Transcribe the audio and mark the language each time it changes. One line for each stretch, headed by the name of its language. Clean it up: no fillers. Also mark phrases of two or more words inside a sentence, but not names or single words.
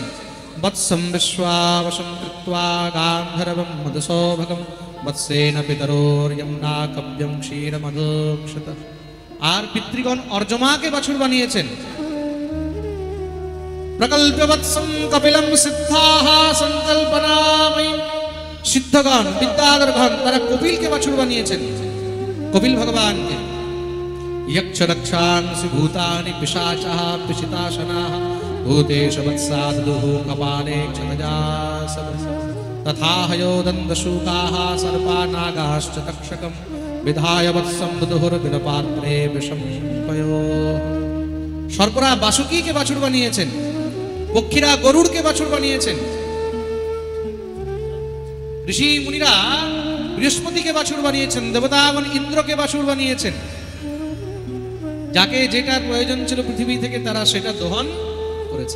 Sanskrit: वत्सम विश्वावसम कृत्वा गान्धर्वम मधुसौभगम वत्सेन पितरोर्यमना कव्यम क्षीरमधुक्षत।
Bangla: আর পিতৃগণ অর্জমাকে বাছুর বানিয়েছেন।
Sanskrit: प्रकल्पवत्सम कपिलम सिद्धाः संकल्पनामयी,
Bangla: সিদ্ধগণ বিদ্যাধরগণ তারা কপিলকে বাছুর বানিয়েছেন, কপিল ভগবানকে।
Sanskrit: यक्ष रक्षांसि भूतानि पिशाचः पिशिताशनाः भूतेषु वत्सादुः कपाले क्षतजासव तथा हयोदन्तशूकाः सर्पा नागाश्च तक्षकं विधाय वत्सं दुदुहुर्बिलपात्रे विषं पयोः।
Bangla: সর্পরা বাসুকীকে বাছুর বানিয়েছেন, পক্ষীরা গরুড়কে বাছুর বানিয়েছেন, ঋষি মুনিরা বৃহস্পতিকে বাছুর বানিয়েছেন, দেবতাগণ ইন্দ্রকে বাছুর বানিয়েছেন। যাকে যেটার প্রয়োজন ছিল পৃথিবী থেকে তারা সেটা দহন করেছেন।